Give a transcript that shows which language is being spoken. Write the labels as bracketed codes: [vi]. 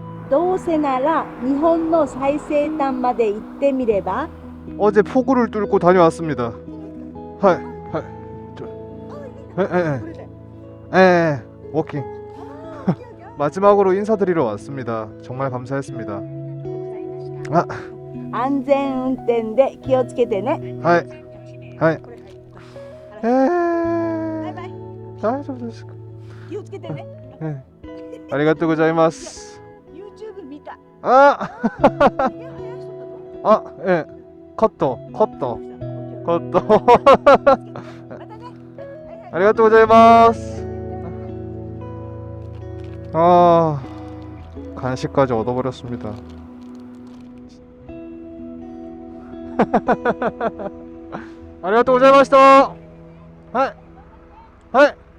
[ja] どうせなら日本の最西端まで行ってみれば。 [ko] 어제 폭우를 뚫고 다녀왔습니다. 하이 워킹. 마지막으로 인사드리러 왔습니다. 정말 감사했습니다. [ja] 安全運転で気をつけてね。はいはいバイバイ。大丈夫ですか？気をつけてね。ありがとうございます。 YouTube 見た。ああ、ええカットありがとうございます。 [ko] 간식까지 얻어버렸습니다. [ja] 아리가또 고자이마시타. 하이.